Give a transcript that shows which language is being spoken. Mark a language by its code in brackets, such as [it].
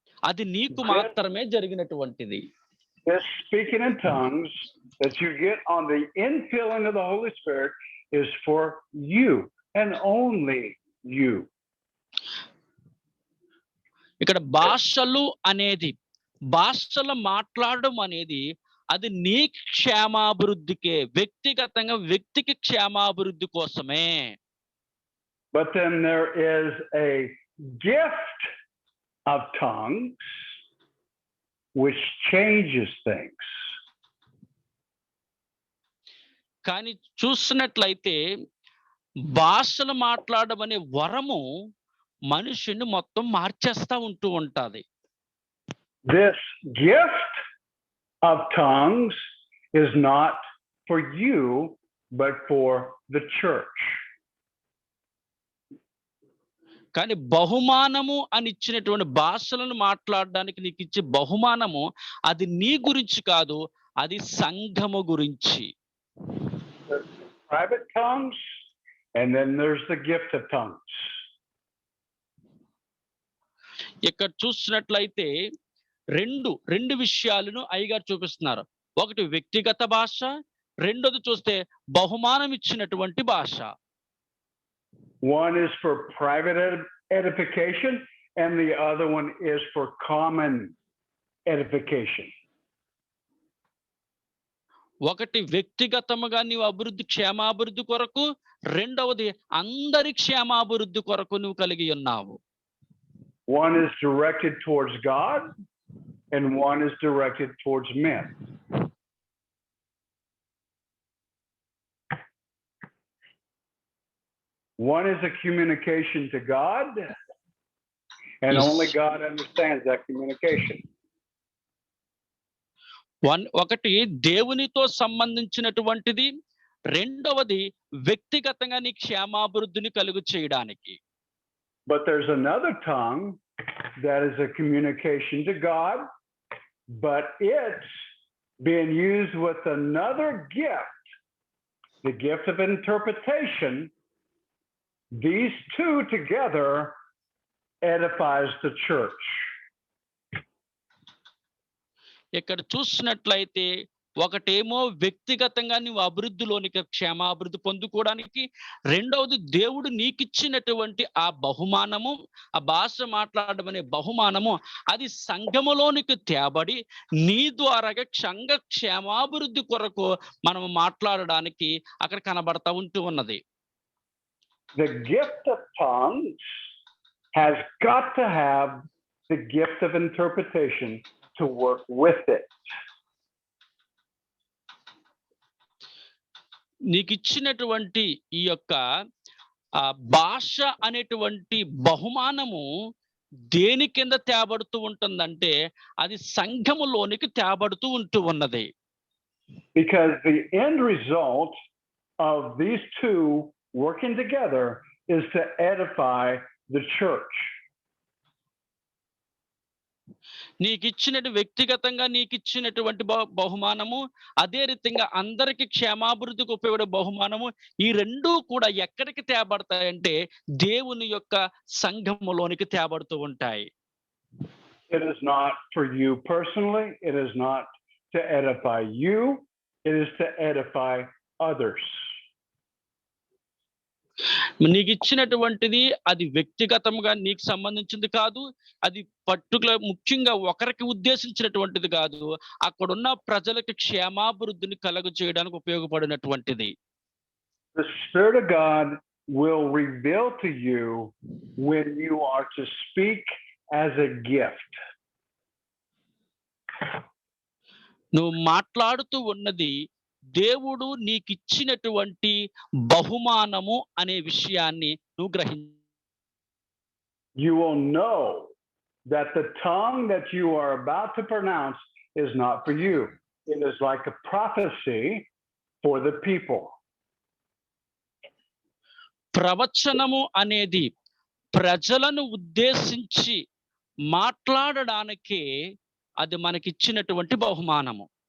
[te] అది నీకు మాత్రమే జరిగినటువంటిది. [en] This speaking in tongues that you get on the infilling of the Holy Spirit is for you and only you. [te] ఇక్కడ భాషలు అనేది, భాషలు మాట్లాడడం అనేది అది నీ క్షేమాభివృద్ధికే, వ్యక్తిగతంగా వ్యక్తికి క్షేమాభివృద్ధి కోసమే. [en] But then there is a gift of tongues which changes things. [te] కానీ చూసినట్లయితే భాషలు మాట్లాడడం అనే వరము మనిషిని మొత్తం మార్చేస్తా ఉంటూ ఉంటది. [en] This gift of tongues is not for you, but for the church. [te] కానీ బహుమానము అని ఇచ్చినటువంటి భాషలను మాట్లాడడానికి నీకు ఇచ్చే బహుమానము అది నీ గురించి కాదు, అది సంఘము గురించి. [en] Private tongues, and then there's the gift of tongues. [te] ఇక్కడ చూసినట్లయితే రెండు విషయాలను అయ్యగారు చూపిస్తున్నారు. ఒకటి వ్యక్తిగత భాష, రెండోది చూస్తే బహుమానం ఇచ్చినటువంటి భాష. [en] One is for private edification, and the other one is for common edification. [te] ఒకటి వ్యక్తిగతముగా నీవు అభివృద్ధి, క్షేమాభివృద్ధి కొరకు, రెండవది అందరి క్షేమాభివృద్ధి కొరకు నువ్వు కలిగి ఉన్నావు. [en] One is directed towards God, and one is directed towards men. One is a communication to God, And Yes. only God understands that communication. [te] ఒకటి దేవునితో సంబంధించినటువంటిది, రెండవది వ్యక్తిగతంగా నీ క్షేమాభివృద్ధిని కలుగు చేయడానికి. [en] But there's another tongue that is a communication to God, but it's being used with another gift, the gift of interpretation. These two together edifies the church. [te] ఇక్కడ చూసినట్లయితే ఒకటేమో వ్యక్తిగతంగా నువ్వు అభివృద్ధిలోనికి క్షేమాభివృద్ధి పొందుకోవడానికి, రెండవది దేవుడు నీకిచ్చినటువంటి ఆ బహుమానము, ఆ భాష మాట్లాడడం అనే బహుమానము, అది సంఘములోనికి తేబడి నీ ద్వారాగా సంఘ క్షేమాభివృద్ధి కొరకు మనం మాట్లాడడానికి అక్కడ కనబడతా ఉన్నది. [en] The gift of tongues has got to have the gift of interpretation to work with it. [te] నీకు ఇచ్చినటువంటి ఈ యొక్క భాష అనేటువంటి బహుమానము దేని కింద తేబడుతూ ఉంటుందంటే అది సంఘములోనికి తేబడుతూ ఉన్నది. [en] Because the end result of these two working together is to edify the church. [te] వ్యక్తిగతంగా నీకు ఇచ్చినటువంటి బహుమానము, అదే రీతిగా అందరికి క్షేమాభివృద్ధికి ఉపయోగపడే బహుమానము, ఈ రెండూ కూడా ఎక్కడికి తేబడతాయంటే దేవుని యొక్క సంఘములోనికి తేబడుతూ ఉంటాయి. [en] It is not for you personally, it is not to edify you, it is to edify others. [te] నీకు ఇచ్చినటువంటిది అది వ్యక్తిగతంగా నీకు సంబంధించింది కాదు, అది ముఖ్యంగా ఒకరికి ఉద్దేశించినటువంటిది కాదు, అక్కడున్న ప్రజలకు క్షేమాభివృద్ధిని కలుగ చేయడానికి ఉపయోగపడినటువంటిది. [en] The Spirit of God will reveal to you when you are to speak as a gift. [te] నువ్వు మాట్లాడుతూ ఉన్నది దేవుడు నీకిచ్చినటువంటి బహుమానము అనే విషయాన్ని నువ్వు గ్రహించు. [en] You will know that the tongue that you are about to pronounce is not for you. It is like a prophecy for the people. [te] ప్రవచనము అనేది ప్రజలను ఉద్దేశించి మాట్లాడడానికే అది మనకిచ్చినటువంటి బహుమానము.